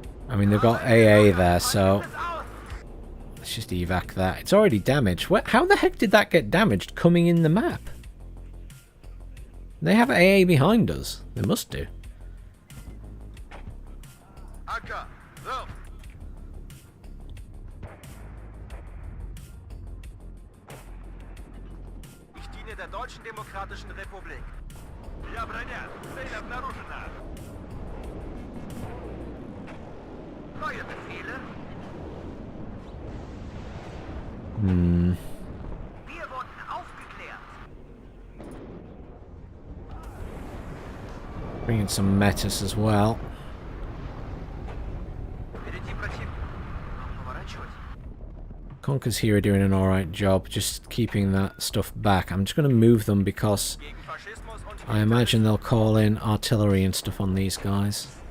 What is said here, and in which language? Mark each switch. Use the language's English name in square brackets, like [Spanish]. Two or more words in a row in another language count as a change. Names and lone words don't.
[English] I mean, they've got AA there, so let's just evac that. It's already damaged. How the heck did that get damaged coming in the map? They have AA behind us. They must do. [German] Acker, wirf! Ich diene der Deutschen Demokratischen Republik. [Russian] Я броня. Цель обнаружена. [German] Neue Befehle? Wir wurden aufgeklärt. [English] Bring in some metas as well. Conkers here are doing an alright job just keeping that stuff back. I'm just going to move them because I imagine they'll call in artillery and stuff on these guys.